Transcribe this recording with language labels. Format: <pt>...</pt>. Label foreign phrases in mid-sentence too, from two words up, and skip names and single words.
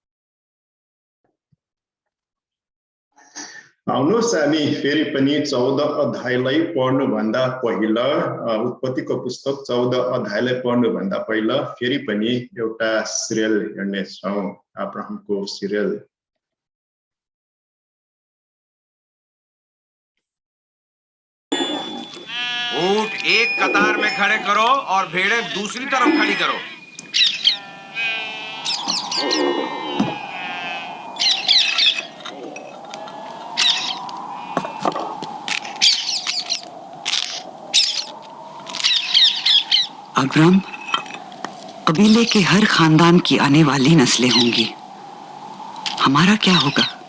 <ne>आउनुहोस् हामी फेरि पनि 14 अध्यायलाई पढ्नुभन्दा पहिला, उत्पत्तिको पुस्तक 14 अध्यायलाई पढ्नुभन्दा पहिला फेरि पनि एउटा सिरियल हेर्नेछौँ, अब्राहमको सिरियल।</ne> <hi>ऊंट एक कतार में खड़े करो और भेड़ें दूसरी तरफ खड़ी करो। अब्राम, कबीले के हर खानदान की आने वाली नस्लें होंगी, हमारा क्या होगा?</hi>